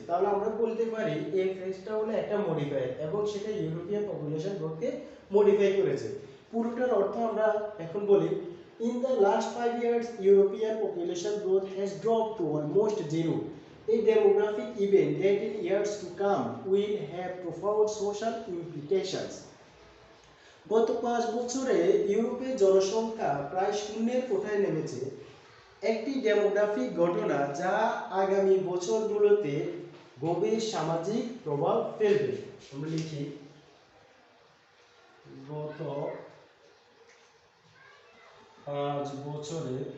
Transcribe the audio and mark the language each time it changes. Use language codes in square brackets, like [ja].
[bn] তাহলে আমরা বলতে পারি এই ফ্রেজটা হলো একটা মডিফায়ার এবং সেটা ইউরোপিয়ান পপুলেশন গ্রোথকে মডিফাই করেছে। পুরোটার অর্থ আমরা এখন বলি, [en] in the last 5 years European population growth has dropped to almost zero. A demographic event that in years to come will have profound social implications. [bn] গত 5 বছরে ইউরোপের জনসংখ্যা প্রায় শূন্যের কোঠায় নেমেছে, একটি ডেমোগ্রাফিক ঘটনা যা আগামী বছরগুলোতে গভীর সামাজিক প্রভাব ফেলবে। আমরা লিখি, গত 5 বছরে